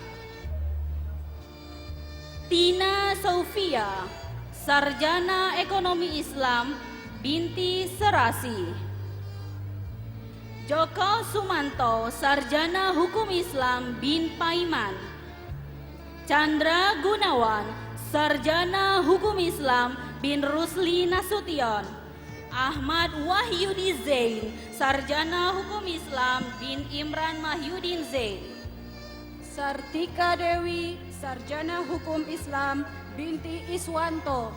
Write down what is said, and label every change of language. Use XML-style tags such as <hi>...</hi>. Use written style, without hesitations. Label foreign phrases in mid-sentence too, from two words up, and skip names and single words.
<id>Tina Sofia, sarjana Ekonomi Islam binti Serasi. Joko Sumanto, sarjana Hukum Islam bin Paiman. Chandra Gunawan, sarjana Hukum Islam bin Rusli Nasution. Ahmad Wahyudi Zain, Sarjana Hukum Islam bin Imran Mahyudin Zain. Sartika Dewi, Sarjana Hukum Islam binti Iswanto.</id>